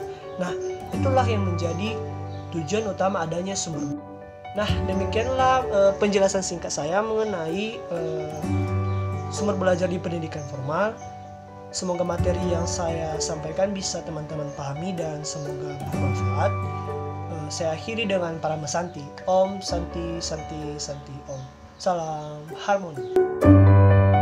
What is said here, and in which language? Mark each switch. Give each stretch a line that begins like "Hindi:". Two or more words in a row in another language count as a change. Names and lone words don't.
Indonesian: Nah, itulah yang menjadi tujuan utama adanya sumber. Nah, demikianlah penjelasan singkat saya mengenai sumber belajar di pendidikan formal. Semoga materi yang saya sampaikan bisa teman-teman pahami dan semoga bermanfaat. Saya akhiri dengan para mesanti.
Sanskrit: Om Santi Santi Santi Om.
Indonesian: Salam harmoni.